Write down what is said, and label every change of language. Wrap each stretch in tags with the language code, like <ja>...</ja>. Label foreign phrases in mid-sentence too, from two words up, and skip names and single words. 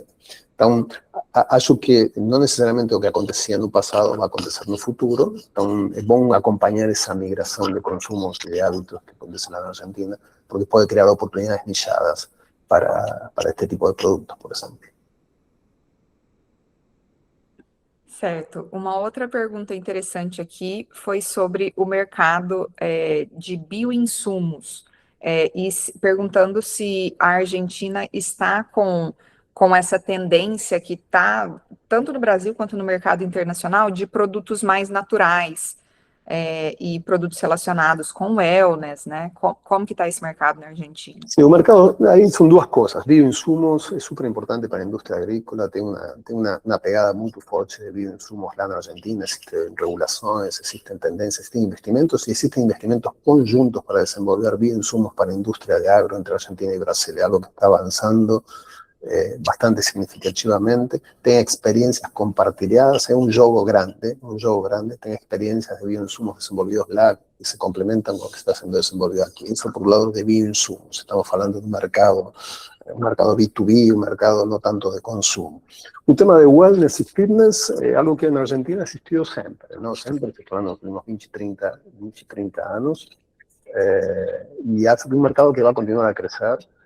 <es>Entonces,</es> <pt>acho que</pt> <es>no necesariamente lo que acontecía en el pasado va a acontecer en el futuro. Entonces, es bueno acompañar esa migración de consumos y de hábitos que acontece en la Argentina, porque puede crear oportunidades nichadas para este tipo de productos, por ejemplo.</es> <pt>Certo. Uma outra pergunta interessante aqui foi sobre o mercado de bioinsumos, perguntando se a Argentina está com essa tendência que está, tanto no Brasil quanto no mercado internacional, de produtos mais naturais, e produtos relacionados com wellness, né? Como que está esse mercado na Argentina?</pt> <es>Sí, el mercado, ahí son dos cosas. Bioinsumos es súper importante para la industria agrícola, tiene una pegada muy fuerte de bioinsumos en Argentina, existen regulaciones, existen tendencias, existen investimentos y existen investimentos conjuntos para desenvolver bioinsumos para la industria de agro entre Argentina y Brasil, algo que está avanzando bastante significativamente, tiene experiencias compartidas, es un juego grande, tiene experiencias de bioinsumos</es> <pt>desenvolvidos lá</pt> <es>y se complementan con lo que está siendo desenvolvido aquí. Eso por el lado de bioinsumos, estamos hablando de un mercado B2B, un mercado no tanto de consumo. Un tema de wellness y fitness, algo que en Argentina existió siempre, ¿no? Siempre, estoy hablando de unos 20, 30 años, y es un mercado que va a continuar a crecer.</es>